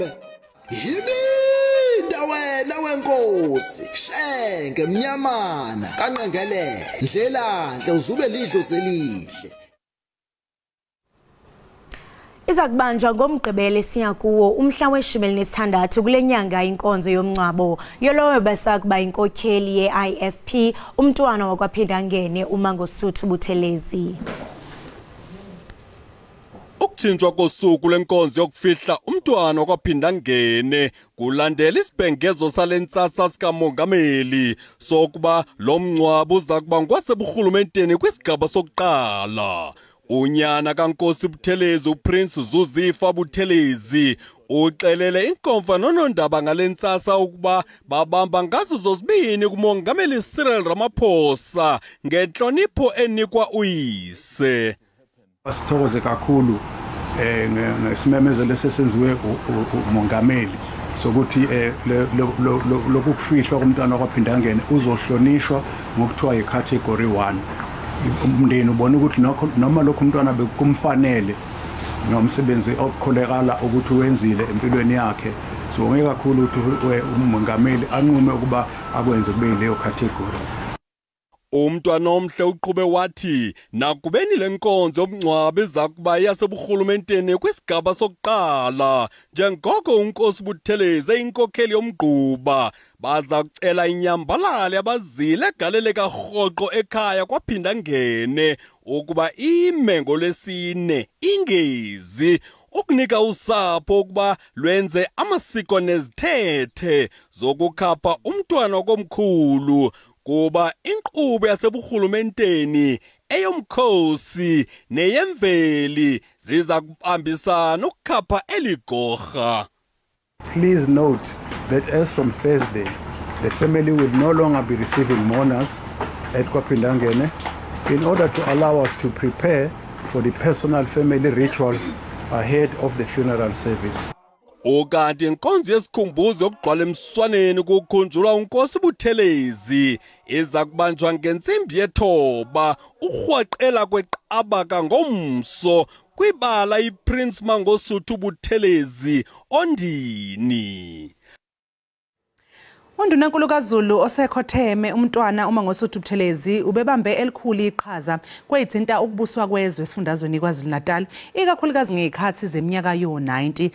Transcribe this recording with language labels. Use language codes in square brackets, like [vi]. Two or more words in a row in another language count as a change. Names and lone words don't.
[zu] Yibinda wena wenkosi, shenge mnyamana kanqengelele, ndlelandle uzube lidlo zelihle. [xh] Iza kubanjwa ngomgqibelo siya kuwo umhla we-16 kule nyanga inkonzo yomncwabo yolowo basakuba inkokheli ye-IFP umntwana wakwaphindangene uMangosuthu Buthelezi. Ukutshintshwa kosuku lenkonzo yokufihla umntwana wakwaphindangene kulandela isibhengezo salentsasa sikamongameli sokuba lo mncwabo uza kuba ngwaseburhulumenteni kwisigaba sokuqala. Unyana kaNkosi Buthelezi uPrince Zuzifa Buthelezi uxelele inkomfa nonondaba ngalentsasa ukuba babamba ngazo zozibini kumongameli Cyril Ramaphosa ngenhlonipho enikwa uyise. [zu] Sithokoze kakhulu ngesimemezelo lesesenziwe umongameli sokuthi lokufihlwa komntwana kwaphindangene uzohlonishwa ngokuthiwa icategory 1. Umndeni ubona ukuthi noma lokho umntwana bekumfanele nomsebenzi okukholekala ukuthi wenzile empilweni yakhe sibonge kakhulu ukuthi umongameli anqume ukuba akwenze kube leyo category. [xh] Umntwana omhle uqhube wathi nakubeni lenkonzo yomncwabo izakuba yaseburhulumenteni kwisigaba sokuqala njengoko uNkosi Buthelezi inkokheli yomgquba baza kucela inyambalale abazile egalele karhoqo ekhaya kwaphindangene ukuba ime ngolwesine ingezi ukunika usapho ukuba lwenze amasiko nezithethe zokukhapha umntwana komkhulu kuba inkqubo yaseburhulumenteni eyomkhosi neyemveli ziza kubambisana ukukhapha eligorha. [en] Please note that as from Thursday, the family will no longer be receiving mourners at Kwaphindangene in order to allow us to prepare for the personal family rituals ahead of the funeral service. [xh] Okanti inkonzo yesikhumbuzo yokugqwala emswaneni kukhunjulwa uNkosi Buthelezi iza kubanjwa ngentsimbi yethoba urhwaqela kweqabaka ngomso kwibala iPrince Mangosuthu Buthelezi ondini. [zu] UNdunankulu kaZulu osekhotheme umntwana uma ngosuthu Buthelezi ubebambe elikhulu iqhaza kweyithinta ukubuswa kwezwe esifundazweni KwaZulu-Natal ikakhulukazi ngezikhathi zeminyaka yo-90.